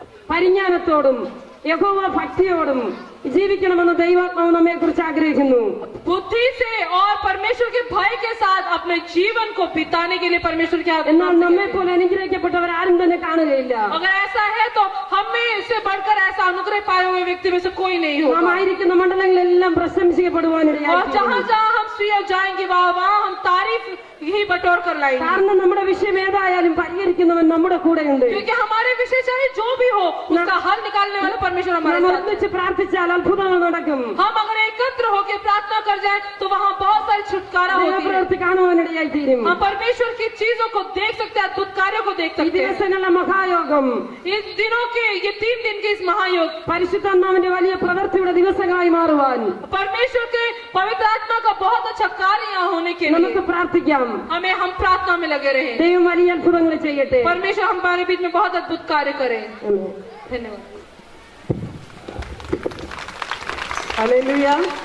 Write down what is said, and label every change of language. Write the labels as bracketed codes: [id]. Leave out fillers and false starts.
[ml] പരിജ്ഞാനത്തോടും യഹോവ ഭക്തിയോടും ജീവിക്കണമെന്ന് ദൈവാത്മാവ് നമ്മെ കുറിച്ച് ആഗ്രഹിക്കുന്നു. [hi] बुद्धि से और परमेश्वर के भय के साथ अपने जीवन को बिताने के लिए परमेश्वर की [ml] എന്നാൽ നമ്മെ പോലെ അനുഗ്രഹിക്കപ്പെട്ടവർ ആരും തന്നെ കാണുകയില്ല. [hi] अगर ऐसा है तो हमें इससे बढ़कर ऐसा अनुग्रह पाए हुए व्यक्ति में से कोई नहीं [ml] നാം [hi] होगा. [ml] ആയിരിക്കുന്ന മണ്ഡലങ്ങളെല്ലാം [hi] और [ml] പ്രശംസിക്കപ്പെടുവാനിടയായി. [hi] जहाँ जहाँ हम स्त्रियां जाएंगे वहाँ हम तारीफ ही बटोर कर लाएंगे. [ml] കാരണം നമ്മുടെ വിഷയം ഏതായാലും പരിഹരിക്കുന്നവൻ നമ്മുടെ കൂടെയുണ്ട്. [hi] क्योंकि हमारे विषय चाहे जो भी हो उसका हल निकालने वाला परमेश्वर हमारे [ml] നാം [hi] साथ. [ml] ഒന്നിച്ച് പ്രാർത്ഥിച്ചാൽ അത്ഭുതങ്ങൾ നടക്കും. [hi] हम अगर एकत्र होकर प्रार्थना कर जाए तो वहाँ बहुत सारी छुटकारा होती है. [ml] ദൈവപ്രവൃത്തി കാണുവാനിടയായി തീരും. [hi] हम परमेश्वर की चीजों को देख सकते हैं, अद्भुत कार्यों को देख [ml] ഈ [hi] सकते हैं. [ml] ദിവസങ്ങളിലെ മഹായോഗം [hi] इस दिनों के ये 3 दिन के इस महायोग [ml] പരിശുദ്ധാത്മാവിന്റെ വലിയ പ്രവൃത്തിയുടെ ദിവസങ്ങളായി മാറുവാൻ [hi] परमेश्वर के पवित्र आत्मा का बहुत अच्छा कार्य यहाँ होने के [ml] നമുക്ക് [hi] लिए [ml] പ്രാർത്ഥിക്കാം. [hi] हम प्रार्थना में लगे रहे. [ml] ദൈവം വലിയ അത്ഭുതങ്ങൾ ചെയ്യട്ടെ. [hi] परमेश्वर हमारे बीच में बहुत अद्भुत कार्य करे. धन्यवाद. हालेलुया.